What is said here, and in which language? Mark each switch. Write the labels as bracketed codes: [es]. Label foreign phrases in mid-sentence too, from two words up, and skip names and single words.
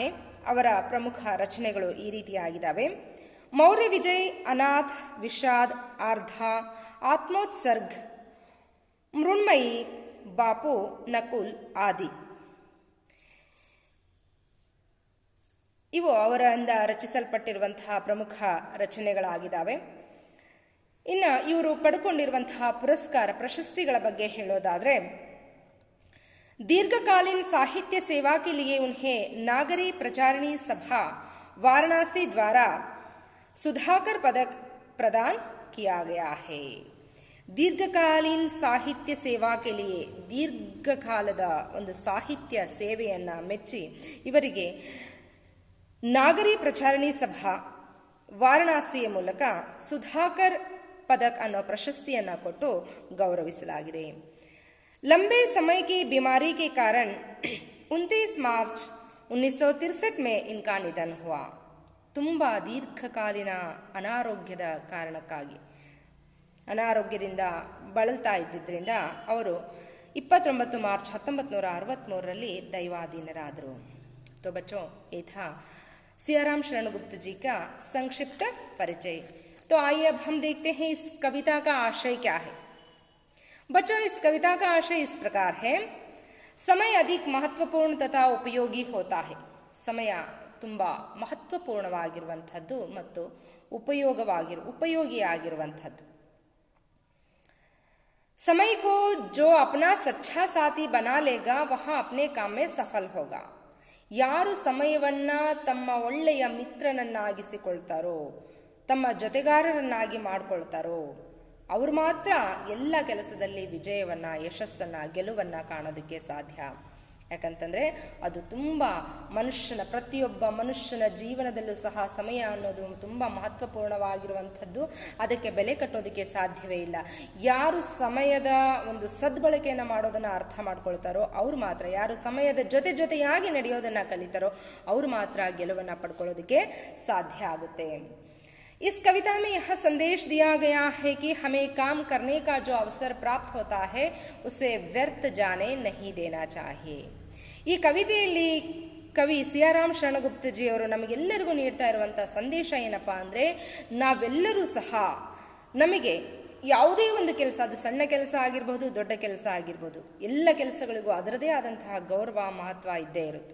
[kn] ಅವರ ಪ್ರಮುಖ ರಚನೆಗಳು ಈ ರೀತಿಯಾಗಿದ್ದಾವೆ. ಮೌರ್ಯ ವಿಜಯ್, ಅನಾಥ್, ವಿಷಾದ್, ಆರ್ಧ, ಆತ್ಮೋತ್ಸರ್ಗ್, ಮೃಣ್ಮಯಿ, ಬಾಪು, ನಕುಲ್ ಆದಿ. ಇವು ಅವರಿಂದ ರಚಿಸಲ್ಪಟ್ಟಿರುವಂತಹ ಪ್ರಮುಖ ರಚನೆಗಳಾಗಿದ್ದಾವೆ. ಇನ್ನು ಇವರು ಪಡ್ಕೊಂಡಿರುವಂತಹ ಪುರಸ್ಕಾರ, ಪ್ರಶಸ್ತಿಗಳ ಬಗ್ಗೆ ಹೇಳೋದಾದರೆ, [hi] दीर्घकालीन साहित्य सेवा के लिए उन्हें नागरी प्रचारिणी सभा वाराणसी द्वारा सुधाकर पदक प्रदान किया गया है. दीर्घकालीन साहित्य सेवा के लिए, [kn] ದೀರ್ಘಕಾಲದ ಒಂದು ಸಾಹಿತ್ಯ ಸೇವೆಯನ್ನು ಮೆಚ್ಚಿ ಇವರಿಗೆ ನಾಗರಿ ಪ್ರಚಾರಿಣಿ ಸಭಾ ವಾರಣಾಸಿಯ ಮೂಲಕ ಸುಧಾಕರ್ ಪದಕ್ ಅನ್ನೋ ಪ್ರಶಸ್ತಿಯನ್ನು ಕೊಟ್ಟು ಗೌರವಿಸಲಾಗಿದೆ. [hi] लंबे समय की बीमारी के कारण 29 मार्च 1963 में इनका निधन हुआ. [kn] ತುಂಬ ದೀರ್ಘಕಾಲೀನ ಅನಾರೋಗ್ಯದ ಕಾರಣಕ್ಕಾಗಿ, ಅನಾರೋಗ್ಯದಿಂದ ಬಳಲ್ತಾ ಇದ್ದಿದ್ದರಿಂದ ಅವರು 29 ಮಾರ್ಚ್ 1963ರಲ್ಲಿ ದೈವಾಧೀನರಾದರು. [hi] तो बच्चों, ये था सियाराम शरण गुप्त जी का संक्षिप्त परिचय. तो आइए अब हम देखते हैं इस कविता का आशय क्या है. बच्चों, इस कविता का आशय इस प्रकार है. समय अधिक महत्वपूर्ण तथा उपयोगी होता है. [kn] ಸಮಯ ತುಂಬ ಮಹತ್ವಪೂರ್ಣವಾಗಿರುವಂಥದ್ದು ಮತ್ತು ಉಪಯೋಗಿಯಾಗಿರುವಂಥದ್ದು. [hi] समय को जो अपना सच्चा साथी बना लेगा वह अपने काम में सफल होगा. [kn] ಯಾರು ಸಮಯವನ್ನ ತಮ್ಮ ಒಳ್ಳೆಯ ಮಿತ್ರನನ್ನಾಗಿಸಿಕೊಳ್ತಾರೋ, ತಮ್ಮ ಜೊತೆಗಾರರನ್ನಾಗಿ ಮಾಡಿಕೊಳ್ತಾರೋ, ಅವರು ಮಾತ್ರ ಎಲ್ಲ ಕೆಲಸದಲ್ಲಿ ವಿಜಯವನ್ನು, ಯಶಸ್ಸನ್ನು, ಗೆಲುವನ್ನು ಕಾಣೋದಕ್ಕೆ ಸಾಧ್ಯ. ಯಾಕಂತಂದರೆ ಅದು ತುಂಬ ಪ್ರತಿಯೊಬ್ಬ ಮನುಷ್ಯನ ಜೀವನದಲ್ಲೂ ಸಹ ಸಮಯ ಅನ್ನೋದು ತುಂಬ ಮಹತ್ವಪೂರ್ಣವಾಗಿರುವಂಥದ್ದು. ಅದಕ್ಕೆ ಬೆಲೆ ಕಟ್ಟೋದಕ್ಕೆ ಸಾಧ್ಯವೇ ಇಲ್ಲ. ಯಾರು ಸಮಯದ ಒಂದು ಸದ್ಬಳಕೆಯನ್ನು ಮಾಡೋದನ್ನು ಅರ್ಥ ಮಾಡ್ಕೊಳ್ತಾರೋ ಅವರು ಮಾತ್ರ, ಯಾರು ಸಮಯದ ಜೊತೆಯಾಗಿ ನಡೆಯೋದನ್ನು ಕಲಿತಾರೋ ಅವರು ಮಾತ್ರ ಗೆಲುವನ್ನು ಪಡ್ಕೊಳ್ಳೋದಕ್ಕೆ ಸಾಧ್ಯ ಆಗುತ್ತೆ. [hi] इस कविता में यह संदेश दिया गया है कि हमें काम करने का जो अवसर प्राप्त होता है उसे व्यर्थ जाने नहीं देना चाहिए. [kn] ಈ ಕವಿತೆಯಲ್ಲಿ ಕವಿ ಸಿಯಾರಾಮ್ ಶರಣಗುಪ್ತಜಿಯವರು ನಮಗೆಲ್ಲರಿಗೂ ನೀಡ್ತಾ ಇರುವಂಥ ಸಂದೇಶ ಏನಪ್ಪ ಅಂದರೆ, ನಾವೆಲ್ಲರೂ ಸಹ ನಮಗೆ ಯಾವುದೇ ಒಂದು ಕೆಲಸ, ಅದು ಸಣ್ಣ ಕೆಲಸ ಆಗಿರ್ಬೋದು, ದೊಡ್ಡ ಕೆಲಸ ಆಗಿರ್ಬೋದು, ಎಲ್ಲ ಕೆಲಸಗಳಿಗೂ ಅದರದೇ ಆದಂತಹ ಗೌರವ, ಮಹತ್ವ ಇದ್ದೇ ಇರುತ್ತೆ.